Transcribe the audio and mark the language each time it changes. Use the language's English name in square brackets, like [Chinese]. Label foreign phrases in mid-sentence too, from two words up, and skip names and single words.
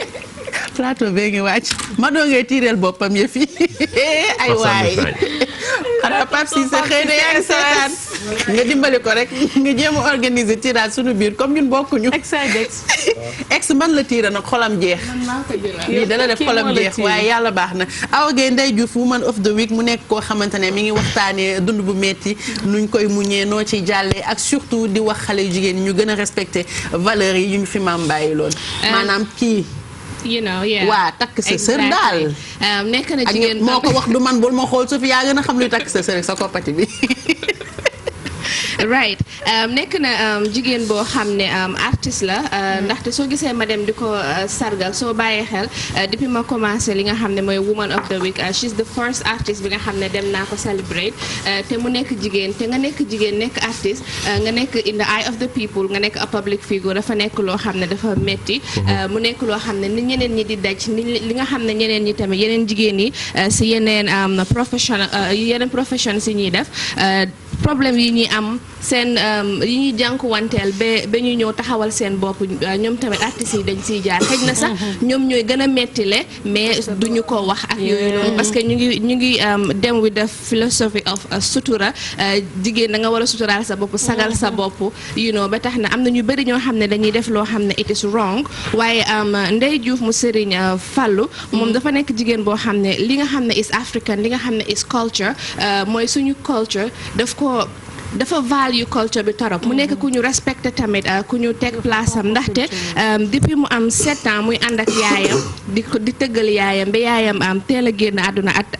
[Wolof] plateau bee ngi wàcc ma doo ngay tiireel boppam yëfi ay waay xanaa Pape Cissé xëy na yaa ngi seetaan nga dimbali ko rek nga jéem a organiser tirage suñu biir comme ñun bokkuñu. ex man la tiira nag xolam jeex. lii dala def xolam jeex waaye yàlla baax na. Awa Gueye Ndeye Diouf [English] woman of the week [Wolof] mu nekk koo xamante ne mi ngi waxtaanee dund bu metti nuñ koy muñee noo ciy jàllee ak surtout di wax xale yu jigéen ñu gën a [French] respecté valeurs [Wolof] yi yu ñu fi maam bàyyi loon maanaam kii. waa takk sa sër daal. nekk na jigéen moo ko wax du man bul ma xool su fi yaa gën a xam luy takk sa sër sa koppati bi. right nekk na jigéen boo xam ne artiste la ndaxte soo gisee ma dem di ko sargal soo bàyyee xel depuis ma commencé li nga xam ne mooy [English] woman of the week she's the first artist [Wolof] bi nga xam ne dem naa ko celebrate te mu nekk jigéen te nga nekk jigéen nekk artiste nga nekk [English] in the eye of the people [Wolof] nga nekk [English] a public figure [Wolof] dafa nekk loo xam ne dafa metti mu nekk loo xam ne ni ñeneen ñi di daj ni li nga xam ne ñeneen ñi tamit yeneen jigéen yi si yeneen profession si ñuy def problème yi ñuy am seen yi ñuy jànkuwanteel ba ñu ñëw taxawal seen bopp ñoom tamit artistes yi dañ siy jaar xëj na sax ñoom ñooy gën a mettile mais duñu ko wax ak yooyu noonu [French] parce que [Wolof] ñu ngi dem [English] with the philosophy of [Wolof] sutura jigéen da nga war a suturaal sa bopp sagal sa bopp ba tax na am na ñu bëri ñoo xam ne dañuy def loo xam ne [English] it is wrong [Wolof] waaye Ndeye Diouf mu Serigne Fallou moom dafa nekk jigéen boo xam ne li nga xam ne [English] is African [Wolof] li nga xam ne [English] is culture [Wolof] mooy suñu culture dafa [English] value culture [Wolof] bi torop mu nekk ku ñu respecté tamit ku ñu teg place am ndaxte depuis mu am 7 ans muy ànd ak yaayam di tëggal yaayam ba yaayam teel a génn àdduna